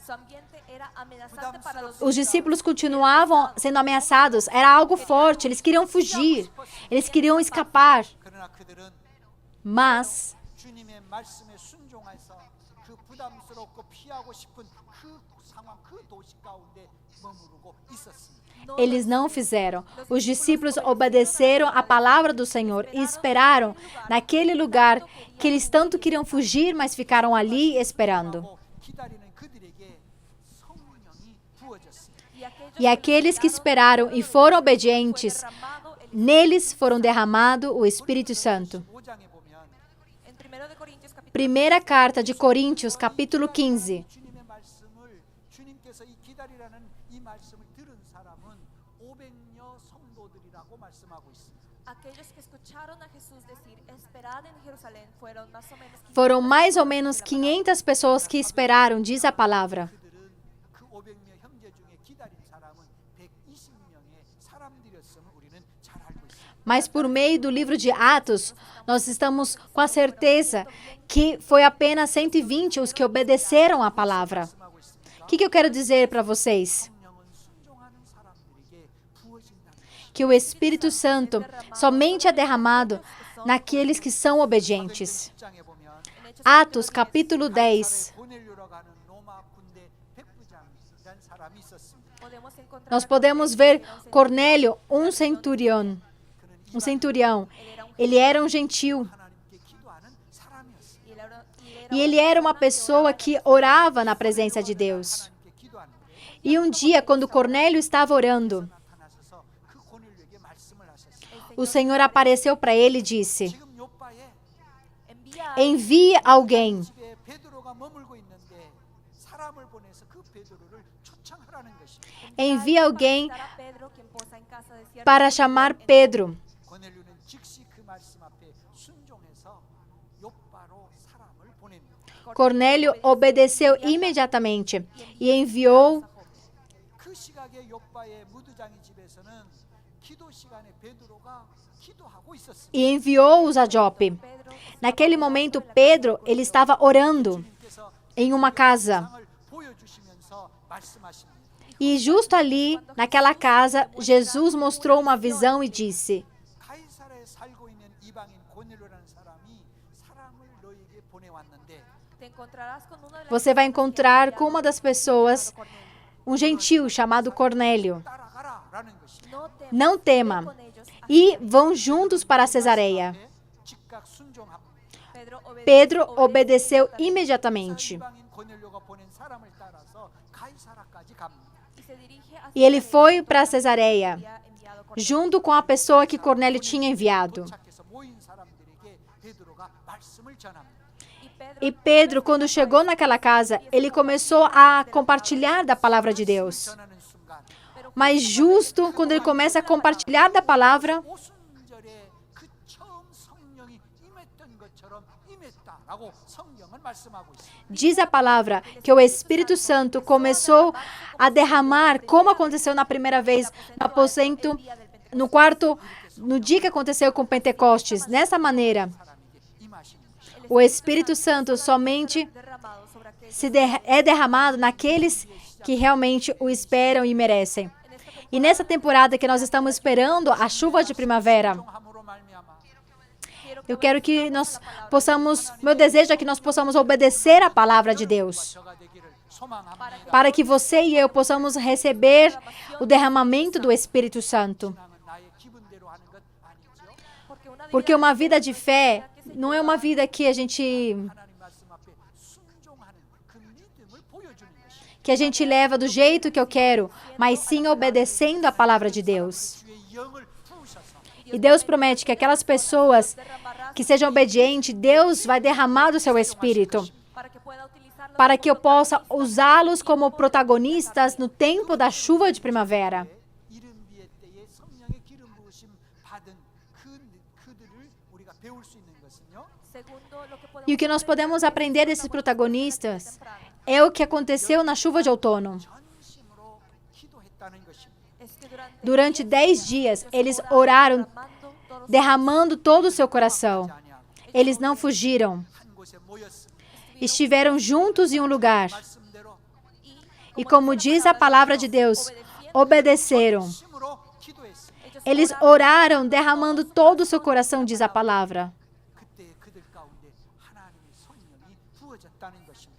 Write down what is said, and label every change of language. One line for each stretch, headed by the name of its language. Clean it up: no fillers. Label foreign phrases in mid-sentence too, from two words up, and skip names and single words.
Portuguese: Os discípulos continuavam sendo ameaçados. Era algo forte. Eles queriam fugir. Eles queriam escapar.
Korean: 그러나 그들은
Portuguese: Mas
Korean: 주님의 말씀에 순종해서 그 부담스럽고 피하고 싶은 그 상황, 그 도시 가운데 머무르고 있었습니다.
Portuguese: eles não fizeram. Os discípulos obedeceram a palavra do Senhor e esperaram naquele lugar que eles tanto queriam fugir, mas ficaram ali esperando.
Korean: 기다리는 그들에게 성령이 부어졌습니다.
Portuguese: E aqueles que esperaram e foram obedientes, neles foram derramado o Espírito Santo.
Korean: 5장에 보면
Portuguese: Primeira carta de Coríntios, capítulo 15.
Korean: 주님의 말씀을 주님께서 이 기다리라는 이 말씀을 들은 사람은 500여 성도들이라고 말씀하고 있습니다.
Spanish: Aquellos que escucharon a Jesús decir, esperad en Jerusalén, fueron más o menos 500.
Portuguese: Foram mais ou menos 500 pessoas que esperaram, diz a palavra.
Korean: 그들은 그 500명 형제 중에 기다린 사람은 120명의 사람들이었음을 우리는 잘 알고 있습니다.
Portuguese: Mas por meio do livro de Atos, nós estamos com a certeza que foi apenas 120 os que obedeceram à palavra.
Korean: 말씀하고 있습니다.
Portuguese: O que eu quero dizer para vocês?
Korean: 성령은 순종하는 사람들에게 부어진다는 것입니다.
Portuguese: Que o Espírito Santo somente é derramado naqueles que são obedientes.
Korean: 10장에 보면
Portuguese: Atos, capítulo 10.
Korean: 고넬료라고 하는 로마 군대 백부장이라는 사람이 있었습니다.
Portuguese: Podemos encontrar Nós podemos ver Cornélio, um centurião. Ele era um gentil.
Korean: 하나님께 기도하는 사람이었어요.
Spanish: y él era
Portuguese: E ele era uma pessoa que orava na presença de Deus.
Korean: 하나님께 기도하는데
Portuguese: E um dia, quando Cornélio estava orando,
Korean: 나타나셔서 그 고넬료에게 말씀을 하셨어요.
Portuguese: o Senhor apareceu para ele e disse:
Korean: 지금 요바에
Portuguese: envie alguém
Korean: 집에 베드로가 머물고 있는데 사람을 보내서 그 베드로를 초청하라는 것입니다.
Portuguese: envie alguém
Spanish: a Pedro, quien posa en casa de cierto
Portuguese: para chamar Pedro.
Korean: 고넬료는 즉시 그 말씀 앞에 순종해서 요바로 사람을 보냅니다.
Portuguese: Cornélio obedeceu imediatamente e enviou
Korean: 그 시각에 요바의 무드장의 집에서는 기도 시간에 베드로가 기도하고 있었습니다.
Portuguese: e enviou-os a Jope. Naquele momento, Pedro, ele estava orando
Korean: 주님께서
Portuguese: em uma casa.
Korean: 상을 보여주시면서 말씀하십니다.
Portuguese: E justo ali, naquela casa, Jesus mostrou uma visão e disse:
Korean: 가이사라에 살고 있는 이방인 고넬료라는 사람이 사람을 너에게 보내왔는데
Spanish: te encontrarás con uno de las
Portuguese: você vai encontrar com uma das pessoas, um gentil chamado Cornélio.
Korean: 따라가라라는 것입니다.
Spanish: no temas,
Portuguese: Não tema.
Spanish: con ellos.
Portuguese: E vão juntos para Cesareia.
Korean: 즉각 순종합니다.
Portuguese: Pedro obedeceu imediatamente.
Korean: 이방인 고넬료가 보낸 사람을 따라서 가이사라까지 갑니다.
Spanish: y se dirige hacia
Portuguese: E ele foi para Cesareia,
Spanish: había enviado con
Portuguese: junto com a pessoa que Cornélio tinha enviado.
Korean: 도착해서 모인 사람들에게 베드로가 말씀을 전합니다.
Portuguese: E Pedro, quando chegou naquela casa, ele começou a compartilhar da palavra de Deus.
Korean: 전하는 순간
Portuguese: Mas justo quando ele começa a compartilhar da palavra,
Korean: 오순절에 그 처음 성령이 임했던 것처럼 임했다라고 성경은 말씀하고 있습니다.
Portuguese: diz a palavra que o Espírito Santo começou a derramar, como aconteceu na primeira vez no aposento, no quarto, no dia que aconteceu com Pentecostes. Dessa maneira,
Korean: 사람에게 임하시는 것입니다.
Portuguese: o Espírito Santo somente
Spanish: derramado sobre aquellos.
Portuguese: é derramado naqueles que realmente o esperam e merecem. E nessa temporada que nós estamos esperando a chuva de primavera,
Korean: 순종함으로 말미암아
Portuguese: eu quero que nós possamos, meu desejo é que nós possamos obedecer a palavra de Deus,
Korean: 저가 되기를 소망합니다.
Portuguese: para que você e eu possamos receber o derramamento do Espírito Santo.
Korean: 신앙은 나의 기분대로 하는 것 아니죠.
Portuguese: Porque uma vida de fé não é uma vida que a gente
Korean: 하나님 말씀 앞에 순종하는 그 믿음을 보여주는 것입니다.
Portuguese: que a gente leva do jeito que eu quero, mas sim obedecendo a palavra de Deus.
Korean: 주의 영을 부으셔서
Portuguese: E Deus promete que aquelas pessoas que sejam obedientes, Deus vai derramar do seu Espírito,
Spanish: para que pueda utilizarlo
Portuguese: para que eu possa usá-los como protagonistas no tempo da chuva de primavera.
Korean: 이른 비의 때에 성령의 기름 부으심을 부르심 받은 그들을 우리가 배울 수 있는 것은요.
Portuguese: E o que nós podemos aprender desses protagonistas é o que aconteceu na chuva de outono.
Korean: 전심으로 기도했다는 것입니다.
Portuguese: Durante 10 dias, eles oraram, derramando todo o seu coração. Eles não fugiram.
Korean: 한 곳에 모였습니다.
Portuguese: Estiveram juntos em um lugar.
Korean: 말씀대로
Portuguese: E como diz a palavra de Deus, obedeceram.
Korean: 힘으로 기도했습니다.
Portuguese: Eles oraram, derramando todo o seu coração, diz a palavra.
Korean: 그때 그들 가운데 하나님의 성령이 부어졌다는 것입니다.